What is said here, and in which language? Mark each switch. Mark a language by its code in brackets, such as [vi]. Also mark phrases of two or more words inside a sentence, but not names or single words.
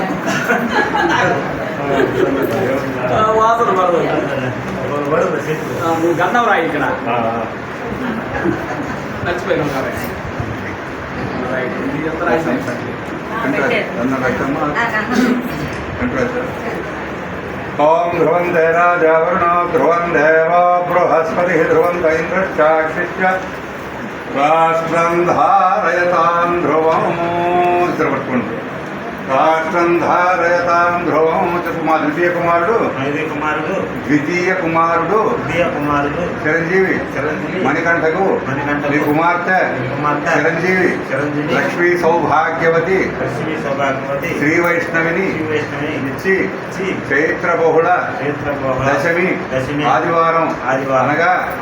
[te] వాసన పడదు నువ్వు గంధం రాయి ఇక్కడ నచ్చిపోయినాం కాబట్టి ఎంత రాయి [sa] ओम ध्रुवं देवावरुणो ध्रुवं देवो बृहस्पतिः ध्रुवं इंद्रश्चाक्षिष्य राष्ट्रं धारयतां ध्रुवं राष्ट्रं धारयतां ध्रुवं द्वितीय [te] कुमारुడు చిరంజీవి మణికంఠకు మీ కుమార్తె చిరంజీవి లక్ష్మీ సౌభాగ్యవతి శ్రీ వైష్ణవిని ఇచ్చి చైత్ర బహుళ దశమి ఆదివారం అనగా